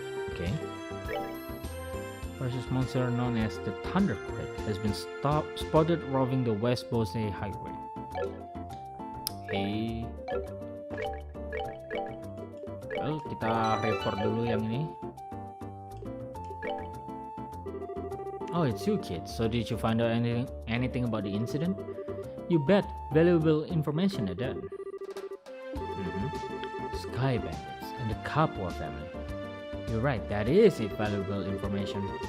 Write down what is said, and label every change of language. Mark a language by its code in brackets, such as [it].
[en] Okay. Precious monster known as the Thunderquake has been spotted roving the West Bose Highway. Okay. [id] Well, kita report dulu yang ini. [en] Oh, it's you kids. So did you find out anything about the incident? You bet. Valuable information at that. Sky Bandits and the Capua family. You're right, that is it, valuable information.